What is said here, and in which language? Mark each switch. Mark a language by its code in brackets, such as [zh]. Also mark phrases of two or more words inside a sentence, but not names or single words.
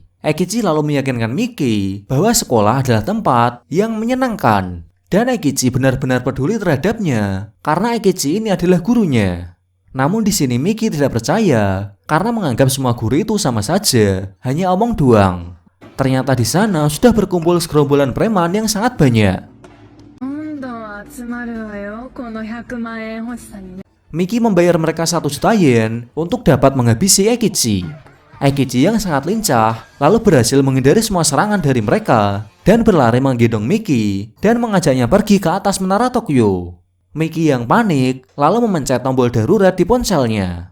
[id] Eikichi lalu meyakinkan Miki bahwa sekolah adalah tempat yang menyenangkan. Dan Eikichi benar-benar peduli terhadapnya karena Eikichi ini adalah gurunya. Namun di sini Miki tidak percaya karena menganggap semua guru itu sama saja, hanya omong doang. Ternyata di sana sudah berkumpul segerombolan preman yang sangat banyak. [ja] 今度は集まるわよ、この100万円欲しさにね。 [id] Miki membayar mereka 1 juta yen untuk dapat menghabisi Eikichi. Eikichi yang sangat lincah lalu berhasil menghindari semua serangan dari mereka dan berlari menggendong Miki dan mengajaknya pergi ke atas menara Tokyo. Miki yang panik lalu memencet tombol darurat di ponselnya.